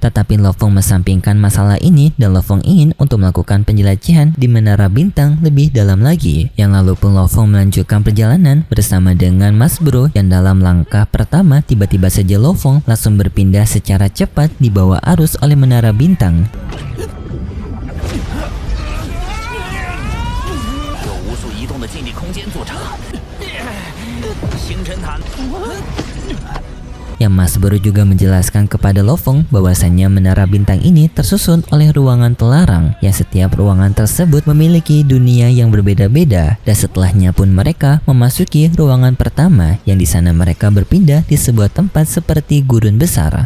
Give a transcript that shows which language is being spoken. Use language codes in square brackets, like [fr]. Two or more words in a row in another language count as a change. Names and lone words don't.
[id] Tetapi Lo Feng mensampingkan masalah ini dan Lo Feng ingin untuk melakukan penjelajahan di menara bintang lebih dalam lagi. Yang lalu pun Lo Feng melanjutkan perjalanan bersama dengan Mas Bro, yang dalam langkah pertama tiba-tiba saja Lo Feng langsung berpindah secara cepat di bawah arus oleh menara bintang. [zh] 有无数移动的静力空间组成。星辰塔。 [id] Yang Mas Bro juga menjelaskan kepada Lo Feng bahwasannya menara bintang ini tersusun oleh ruangan terlarang, yang setiap ruangan tersebut memiliki dunia yang berbeda-beda. Dan setelahnya pun mereka memasuki ruangan pertama, yang di sana mereka berpindah di sebuah tempat seperti gurun besar.